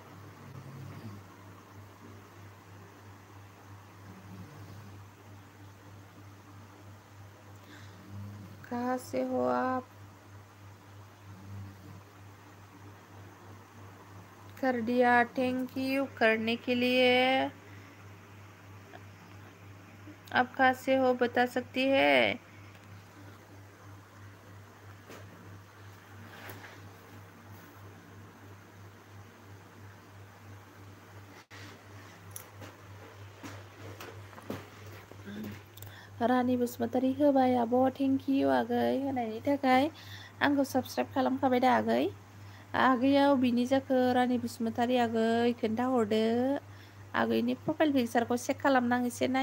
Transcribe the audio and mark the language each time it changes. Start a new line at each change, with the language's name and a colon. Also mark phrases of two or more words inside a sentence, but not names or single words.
Hindi: कहाँ से हो आप कर दिया
English: thank you
Hindi: करने के लिए आप कहाँ से हो बता सकती है रानि
Bodo: बसुमतारी होबाय आब'
English: thank you
Bodo: आगै होनायनि थाखाय आंखौ साबसक्राइब खालामखाबाय दा आगै आगैयाव बिनि जाखो रानि बसुमतारी आगै खोन्थाहरदो आगैनि प्रफाइल पिकचारखौ चेक खालामनां एसे